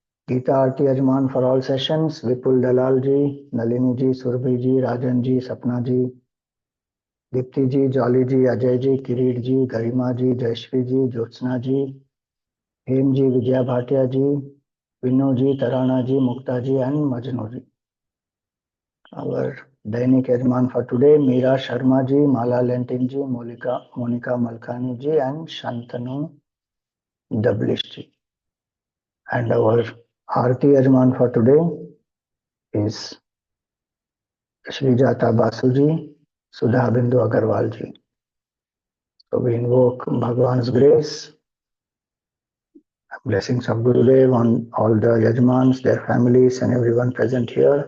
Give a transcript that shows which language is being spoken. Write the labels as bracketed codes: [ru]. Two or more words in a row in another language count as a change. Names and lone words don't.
[en] Geeta Aarti Ajman for all sessions, Vipul Dalal ji, Nalini ji, Surbhi ji, Rajan ji, Sapna ji, Dipti ji, Jolly ji, Ajay ji, Kirit ji, Garima ji, Jayashri ji, Jyotsna ji, Hem ji, Vijaya Bhatia ji, Vinu ji, Tarana ji, Mukta ji, and Majnu ji. Our Dainik Yajman for today, Meera Sharma ji, Mala Lentin ji, Monica Malkani ji, and Shantanu Dablish ji. And our Aarti Yajman for today is Srijata Basu ji, Sudha Bindu Agarwal ji. So we invoke Bhagwan's grace, blessings of Gurudev on all the Yajmans, their families, and everyone present here.